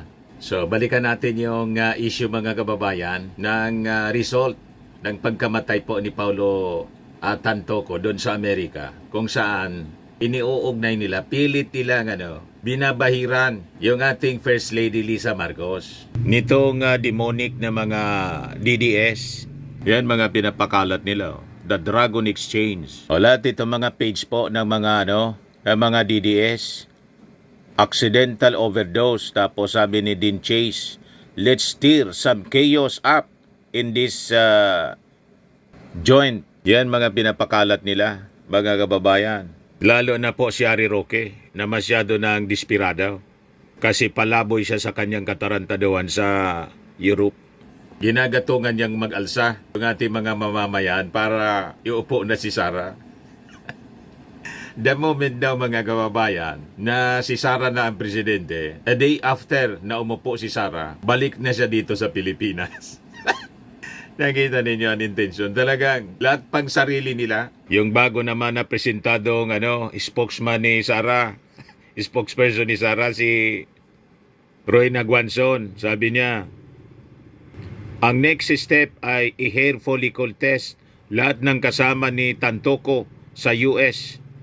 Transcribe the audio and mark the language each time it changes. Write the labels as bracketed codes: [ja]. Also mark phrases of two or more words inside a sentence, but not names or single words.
[tl] So, balikan natin yung issue mga kababayan ng result ng pagkamatay po ni Paulo Tantoco doon sa Amerika, kung saan iniuugnay nila, pilit nilang binabahiran yung ating First Lady Lisa Marcos. Nitong demonic na mga DDS, yan mga pinapakalat nila. The Dragon Exchange. O lahat itong mga page po ng mga ng mga DDS. [en] Accidental overdose. [tl] Tapos sabi ni [en] Dean Chase, let's stir some chaos up in this joint. [tl] Yan mga pinapakalat nila, mga kababayan. Lalo na po si Harry Roque na masyado nang dispirado kasi palaboy siya sa kanyang katarantaduhan sa Europe. Ginagatungan niyang mag-alsa ng ating mga mamamayan para iupo na si Sara. [en] The moment [tl] daw mga kababayan na si Sara na ang presidente, a day after na umupo si Sara, balik na siya dito sa Pilipinas. Nakita ninyo ang intensyon. Talagang lahat pang sarili nila. Yung bago naman na presentadong spokesman ni Sara, spokesperson ni Sara, si Roy Naguanzon, sabi niya, ang next step ay i- [en] hair follicle test [tl] lahat ng kasama ni Tantoco sa US.